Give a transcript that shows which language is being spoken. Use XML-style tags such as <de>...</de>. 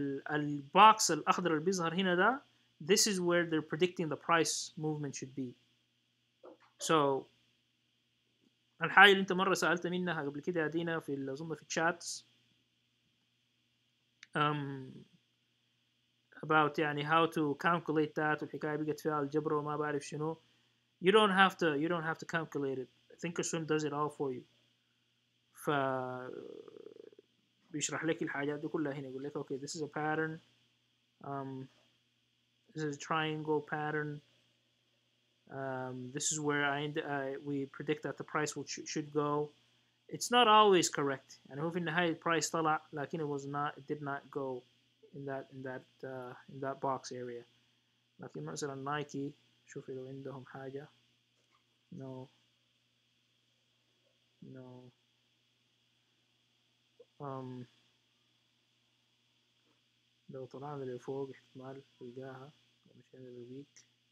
<ar>والبوكس الأخضر اللي بيظهر هنا ده</ar> <en>this is where they're predicting the price movement should be.</en> <ar>So الحاجة اللي أنت مرة سألت منها قبل كده يا دينا في أظن في الشاتس</ar> <en>about</en> <ar>يعني</ar> <en>how to calculate that</en> <ar>والحكاية بقت فيها الجبر وما بعرف شنو.</ar> <en>you don't have to calculate it. Thinkorswim does it all for you.</en> <ar>ف بيشرح لك الحاجات دي كلها هنا يقول لك</ar> <en>okay this is a pattern this is a triangle pattern this is where we predict that the price should go. It's not always correct</en> <ar>يعني هو في النهاية البرايس طلع لكن</ar> <en>it did not go in that box area.</en> <ar>لكن مثلا نايكي شوفي لو عندهم حاجة</ar> <en>no</en> <ar>أم لو طلعنا لفوق احتمال نلقاها، لو مشينا للويك.</ar>